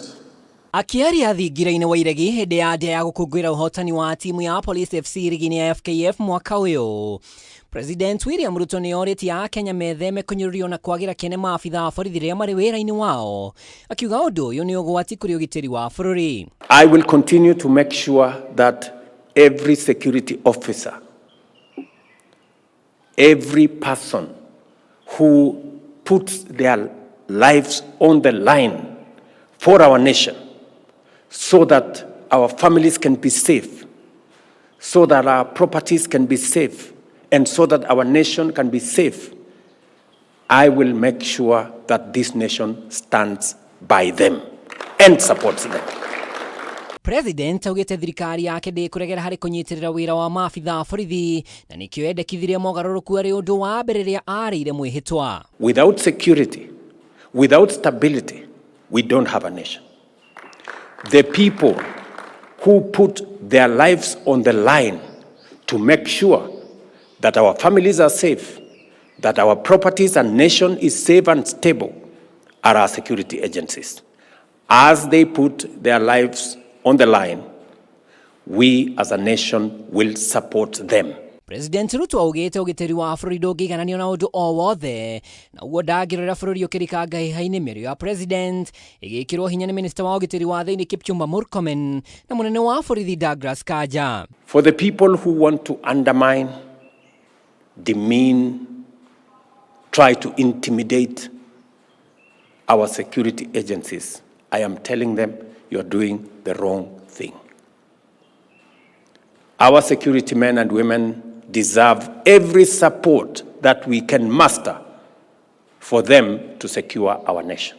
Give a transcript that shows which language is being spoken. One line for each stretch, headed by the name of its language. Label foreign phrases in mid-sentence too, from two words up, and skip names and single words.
Kikuyu: Akiaria thingira-inĩ wa iregi hĩndĩ ya ndĩa ya gũkũngũĩra ũhotani wa timu ya Police FC rigi-inĩ ya FKF mwaka ũyũ, President William RUTO nĩ oritie Akenya metheme kũnyũrũrio na kwagĩra kĩene maabitha a borithi rĩrĩa marĩ wĩra-inĩ wao, akiuga ũndũ ũyũ nĩ ũgwati kũrĩ ũgitĩri wa bũrũri.
English: I will continue to make sure that every security officer, every person who puts their lives on the line for our nation, so that our families can be safe, so that our properties can be safe, and so that our nation can be safe, I will make sure that this nation stands by them and supports them.
Kikuyu: President augĩte thirikari yake ndĩkũregera harĩ kũnyitĩrĩra wĩra wa maabitha a borithi na nĩkĩo endekithirie mogarũrũku arĩ ũndũ wa mbere rĩrĩa arĩire mwĩhĩtwa.
English: Without security, without stability, we don't have a nation. The people who put their lives on the line to make sure that our families are safe, that our properties and nation is safe and stable, are our security agencies. As they put their lives on the line, we as a nation will support them.
Kikuyu: President RUTO augĩte ũgitĩri wa bũrũri ndũngĩigananio na ũndũ o wothe, na ũguo ndangĩrora bũrũri ũkĩrikanga ihainĩ mĩario ya president ĩgĩkĩrwo hinya nĩ minister wa ũgitĩri wa thĩinĩ Kipchumba Murkomen na mũnene wa borithi Douglas Kanja.
English: For the people who want to undermine, demean, try to intimidate our security agencies, I am telling them you are doing the wrong thing. Our security men and women deserve every support that we can muster for them to secure our nation.